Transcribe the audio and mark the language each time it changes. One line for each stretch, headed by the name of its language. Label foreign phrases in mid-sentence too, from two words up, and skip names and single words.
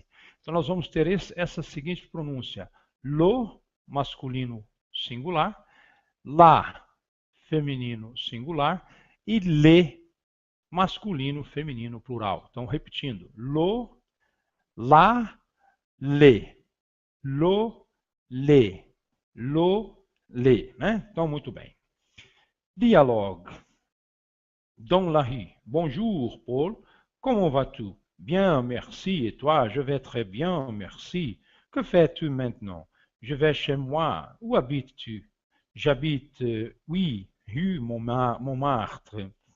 Portuguese: Então, nós vamos ter essa seguinte pronúncia: lo, masculino singular, lá, feminino singular, e le, masculino feminino plural. Então, repetindo: lo, lá, le, lo, le, lo, le, né? Então, muito bem.
French: Dialogue. Dans la rue. Bonjour, Paul. Comment vas-tu? Bien, merci. Et toi? Je vais très bien, merci. Que fais-tu maintenant? Je vais chez moi. Où habites-tu? J'habite, oui, rue Montmartre.